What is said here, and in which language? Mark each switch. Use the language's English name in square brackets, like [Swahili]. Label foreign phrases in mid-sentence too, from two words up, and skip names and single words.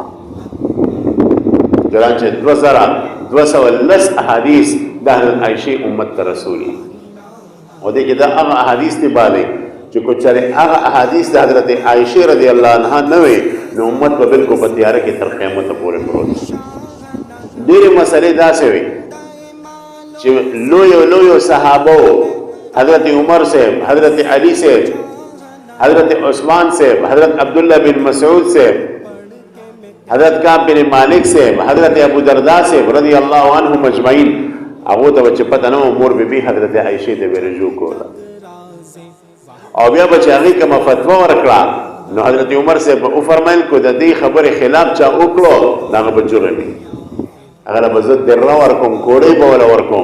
[Pashto] چنانچه 2210 احادیث د حضرت عائشه امت ته رسولي او دې کې دا هغه احادیث دی باندې چې کو چېرې هغه احادیث د حضرت عائشه [Arabic] رضی الله عنها [Pashto] نه وي نو امت به بالکل په تیاره کې تر قیامته پورې پروت. ډېرې مسلې داسې وي چې لویو صحابو حضرت عمر صاحب، حضرت علی صاحب، حضرت عثمان صاحب، حضرت عبداللہ بن مسعود صاحب، حضرت کعب بن مالک صاحب، حضرت ابو درداء صاحب [Arabic] رضی الله عنهم اجمعین [Pashto] هغو ته به چې پته نه وه مور بي حضرت عائشې ته به رجوع کوله او بیا به چې هغې کومه فتوا ورکړه نو حضرت عمر صاحب وفرمیل کو د دې خبرې خلاف چا وکړو نو هغه به جرم وي. هغه له به زه دره ورکوم، کوړۍ به وله ورکوم.